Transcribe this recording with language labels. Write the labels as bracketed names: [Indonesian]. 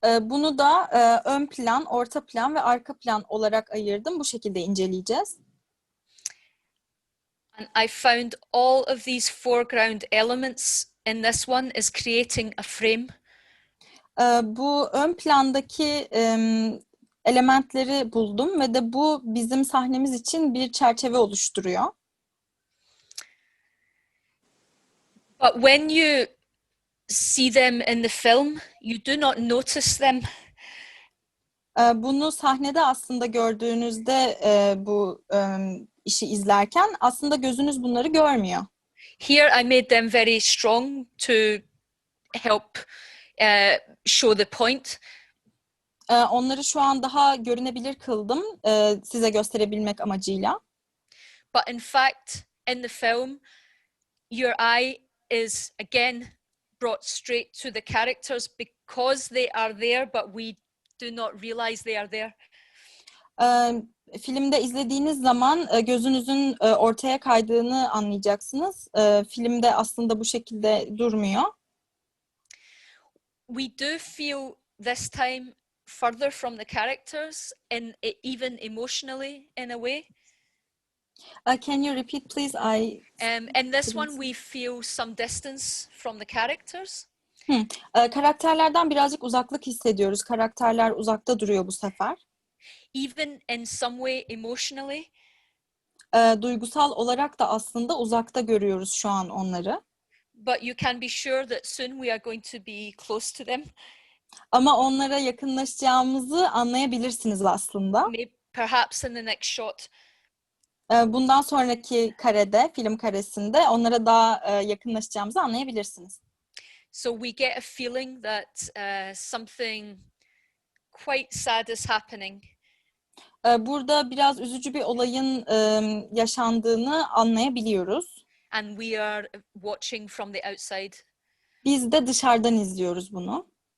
[Turkish] Bunu da ön plan, orta plan ve arka plan olarak ayırdım. Bu şekilde inceleyeceğiz. [English] And I found all of these foreground elements in this one is creating a frame. [Turkish] Bu ön plandaki elementleri buldum ve de bu bizim sahnemiz için bir çerçeve oluşturuyor. [English] But when you see them in the film, you do not notice them. [Turkish] Bunu sahnede aslında gördüğünüzde bu işi izlerken aslında gözünüz bunları görmüyor. [English] Here I made them very strong to help show the point. [Turkish] Onları şu an daha görünebilir kıldım size gösterebilmek amacıyla. [English] But in fact, in the film, your eye is again brought straight to the characters because they are there, but we do not realize they are there. [Turkish] Filmde izlediğiniz zaman gözünüzün ortaya kaydığını anlayacaksınız. Filmde aslında bu şekilde durmuyor. [English] We do feel this time further from the characters, and even emotionally in a way. Can you repeat please? In this one, we feel some distance from the characters. [Turkish] Karakterlerden birazcık uzaklık hissediyoruz. Karakterler uzakta duruyor bu sefer. [English] Even in some way emotionally. [Turkish] Duygusal olarak da aslında uzakta görüyoruz şu an onları. [English] But you can be sure that soon we are going to be close to them. [Turkish] Ama onlara yakınlaşacağımızı anlayabilirsiniz aslında. [English] Maybe, perhaps in the next shot. [Turkish] Bundan sonraki karede, film karesinde onlara daha yakınlaşacağımızı anlayabilirsiniz. [English] So we get a feeling that something quite sad is happening. [Turkish] Burada biraz üzücü bir olayın yaşandığını anlayabiliyoruz. [English] And we are watching from the outside. [Turkish] Biz de dışarıdan izliyoruz bunu.